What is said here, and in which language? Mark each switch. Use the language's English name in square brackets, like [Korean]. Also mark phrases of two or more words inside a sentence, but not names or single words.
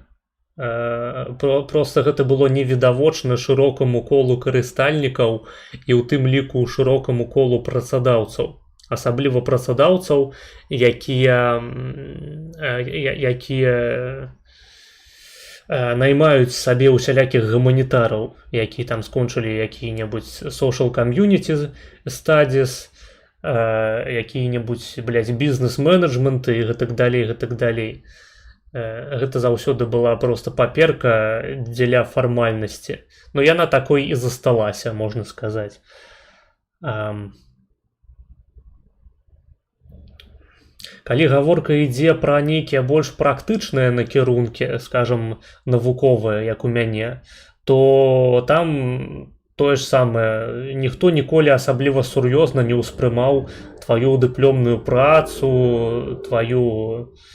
[Belarusian] Просто гэта было невідавочна шырокаму колу карыстальнікаў і ў тым ліку шырокаму колу працадаўцаў. Асабліва працадаўцаў, якія наймаюць сабе ўсялякіх гуманітараў, якія там скончылі якія-небудзь [English] social community studies, [Belarusian] якія-небудзь, блядь, бізнес-менеджменты і гэтак далей, гэтак далей. Гэта заўсёды была просто паперка дзеля фармальнасці. Но яна такой і засталася, можна сказаць. Калі гаворка ідзе пра нейкія больш практычныя накірункі, скажам, навуковыя, як у мяне, то там тое ж самае, ніхто ніколі асабліва сур'ёзна не ўспрымаў тваю дыплёмную працу, тваю